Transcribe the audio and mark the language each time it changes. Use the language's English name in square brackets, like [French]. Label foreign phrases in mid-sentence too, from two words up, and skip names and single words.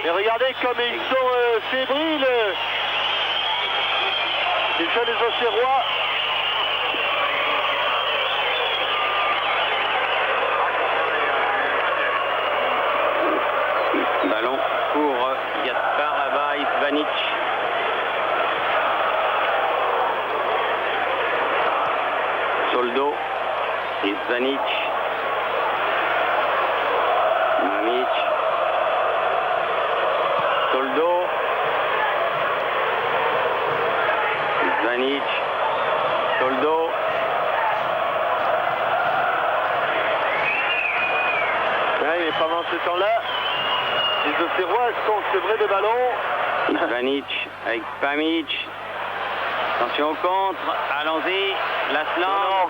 [French] Et regardez comme ils sont fébriles. Les jeunes Auxerrois. Ballon pour Gaspar là-bas, Ivanic. Soldo, Ivanic. Mamic. Soldo. Ivanic. Soldo. Ouais, mais pendant ce temps-là, les Auxerrois sont sevrés de ballon. Ivanic avec Pamic. Attention au contre. Allons-y. Laslan.